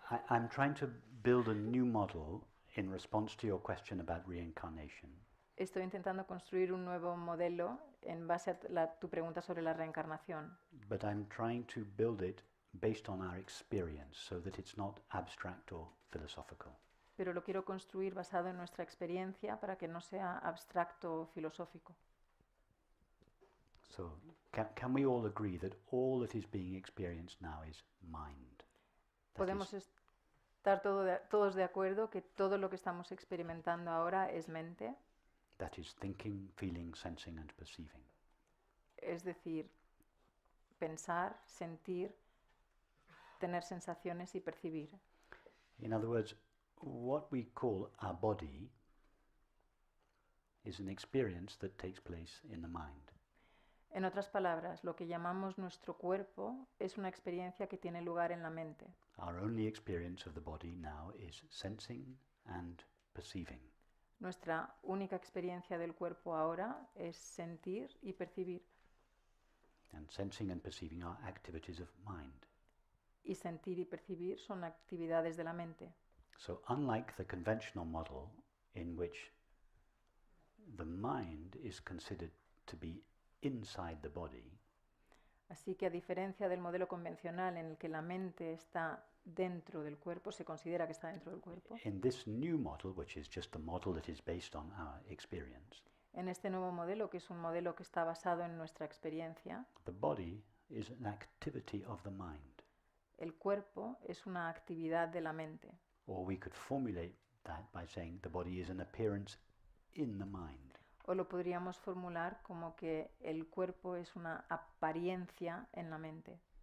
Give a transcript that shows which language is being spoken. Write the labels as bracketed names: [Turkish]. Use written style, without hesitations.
[English] I'm trying to build a new model in response to your question about reincarnation. [Spanish] Estoy intentando construir un nuevo modelo en base a tu pregunta sobre la reencarnación. [English] But I'm trying to build it based on our experience so that it's not abstract or philosophical. [Spanish] Pero lo quiero construir basado en nuestra experiencia para que no sea abstracto o filosófico. [English] So, can we all agree that all that is being experienced now is mind? [Spanish] Podemos estar todos de acuerdo que todo lo que estamos experimentando ahora es mente. [English] That is thinking, feeling, sensing and perceiving. [Spanish] Es decir, pensar, sentir, tener sensaciones y percibir. [English] In other words, what we call our body is an experience that takes place in the mind. [Spanish] En otras palabras, lo que llamamos nuestro cuerpo es una experiencia que tiene lugar en la mente. [English] Our only experience of the body now is sensing and perceiving. [Spanish] Nuestra única experiencia del cuerpo ahora es sentir y percibir. [English] And sensing and perceiving are activities of mind. [Spanish] Y sentir y percibir son actividades de la mente. [English] So unlike the conventional model in which the mind is considered to be inside the body, [Spanish] así que a diferencia del modelo convencional en el que la mente está dentro del cuerpo, se considera que está dentro del cuerpo. [English] in this new model, which is just a model that is based on our experience, [Spanish] En este nuevo modelo, que es un modelo que está basado en nuestra experiencia, [English] the body is an activity of the mind. [Spanish] el cuerpo es una actividad de la mente. [English] Or we could formulate that by saying the body is an appearance in the mind. [Spanish] O lo podríamos formular como que el cuerpo es una apariencia en la mente,